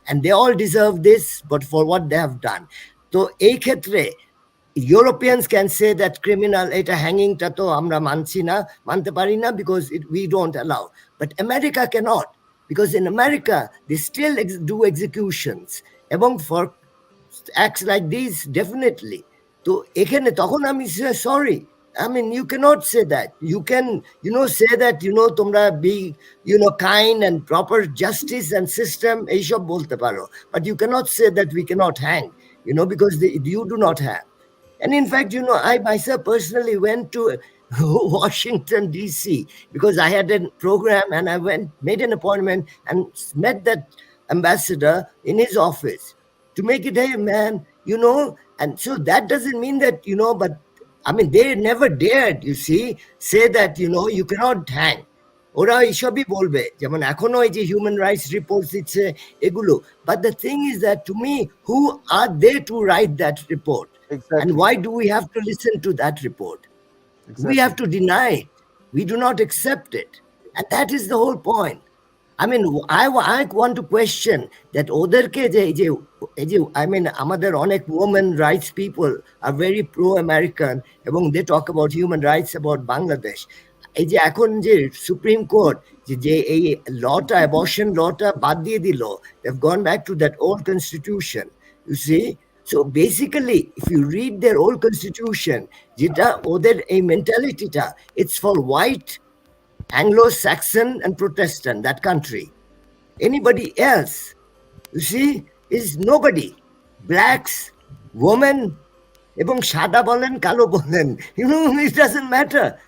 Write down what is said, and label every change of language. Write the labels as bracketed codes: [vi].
[en] And they all deserve this, but for what they have done. So [bn] এই ক্ষেত্রে [en] Europeans can say that criminal, [bn] এটা hangingটা তো আমরা মানতে পারি না [en] because we don't allow. But America cannot. Because in America, they still do executions. এবং for acts like these, definitely. [bn] So এখানে তখন আমি sorry. [en] I mean, you cannot say that. You can, say that, [bn] তোমরা [en] be, kind and proper justice and system, [bn] এইসব বলতে পারো. [en] But you cannot say that we cannot hang, because you do not have. And in fact, I myself personally went to Washington, D.C. because I had a program, and I made an appointment and met that ambassador in his office to make it, hey man, and so that doesn't mean that, but I mean, they never dared, say that, you cannot hang. [bn] ওরা এইসবই বলবে, যেমন এখনো এই যে human rights report দিচ্ছে এগুলো। [en] But the thing is that, to me, who are they to write that report? Exactly. And why do we have to listen to that report? Exactly. We have to deny it. We do not accept it. And that is the whole point. I mean, I want to question that [bn] ওদেরকে যে [en] I mean, [bn] আমাদের অনেক [en] women rights people are very pro-American এবং they talk about human rights about Bangladesh. [bn] এই যে এখন যে supreme court যে এই লটা অ্যাবর্শন লটা বাদ দিয়ে দিল, [en] they've gone back to that old constitution, you see. So basically if you read their old constitution, [bn] যেটা ওদের এই মেন্টালিটিটা, [en] it's for white, Anglo-Saxon and Protestant, that country. Anybody else, you see, is nobody. Blacks, women, এবং [bn] সাদা বলেন কালো বলেন, [en] you know, it doesn't matter.